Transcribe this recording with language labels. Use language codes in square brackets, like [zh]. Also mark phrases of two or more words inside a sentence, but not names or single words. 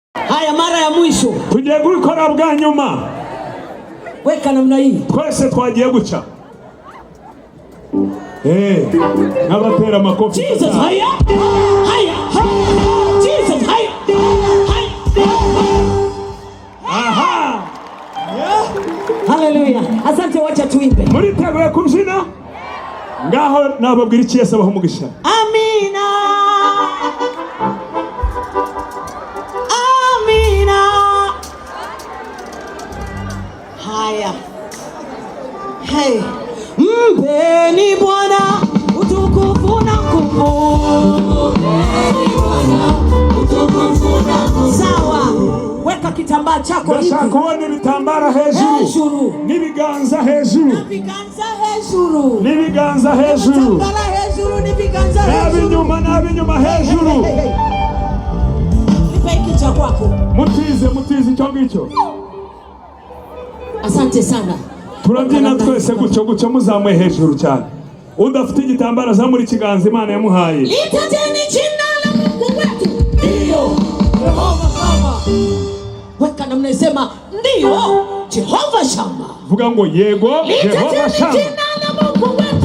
[sw] Haya mara ya mwisho. [rw] Tugiye gukora bwa nyuma. [sw] Weka namna hii. [rw] Twese twagiye guca. N'abatera amakofi. [sw] Jesus haya. Haya. Jesus haya. Aha. Hallelujah. Asante, wacha tuimbe. [rw] Muri teguye kubyina? Ngaho nababwira iki Yesu abaho umugisha. Amina. Amina. Haya. Hey. [sw] Mpeni Bwana utukufu na nguvu. Mpeni Bwana utukufu na nguvu. Sawa. Weka kitambaa chako hivi. [rw] Ndashaka kubona ibitambara hejuru. N'ibiganza hejuru. N'ibiganza hejuru. N'ibiganza hejuru. Ibitambara hejuru, n'ibiganza hejuru. N'abinyuma hejuru. [sw] Nipe hiki cha kwako. [rw] Mutize icyo ngicyo. [sw] Asante sana. [rw] Turabyina twese gucyo muzamuye hejuru cyane. Udafite igitambara zamuri kiganza Imana yamuhaye. [sw] Litajeni jina la Mungu wetu. Ndio. Jehova Shama. Weka namna isema ndio Jehova Shama. [rw] Vuga ngo yego Jehova Shama. [sw] Litajeni jina la Mungu